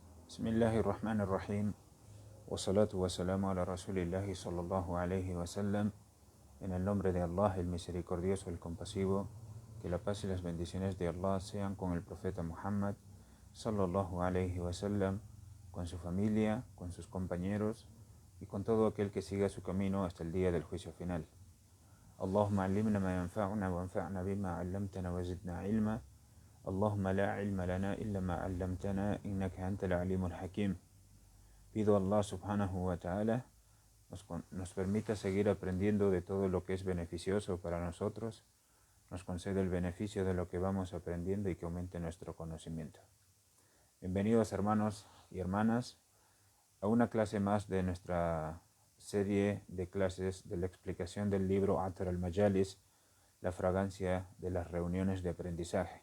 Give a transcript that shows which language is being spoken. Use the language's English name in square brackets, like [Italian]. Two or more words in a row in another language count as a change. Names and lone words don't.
[Arabic] بسم الله الرحمن الرحيم والصلاة والسلام على رسول الله صلى الله عليه وسلم. [Spanish] En el nombre de Allah, el misericordioso, el compasivo, que la paz y las bendiciones de Allah sean con el profeta Muhammad [Arabic] صلى الله عليه وسلم, [Spanish] con su familia, con sus compañeros y con todo aquel que siga su camino hasta el día del juicio final. [Arabic] اللهم علمنا ما ينفعنا وانفعنا بما علمتنا وزدنا علما. اللهم لا علم لنا إلا ما علمتنا إنك أنت العليم الحكيم. [Spanish] Pido a Allah [Arabic] سبحانه وتعالى [Spanish] nos permita seguir aprendiendo de todo lo que es beneficioso para nosotros, nos concede el beneficio de lo que vamos aprendiendo y que aumente nuestro conocimiento. Bienvenidos hermanos y hermanas a una clase más de nuestra serie de clases de la explicación del libro Atar al-Majalis, la fragancia de las reuniones de aprendizaje.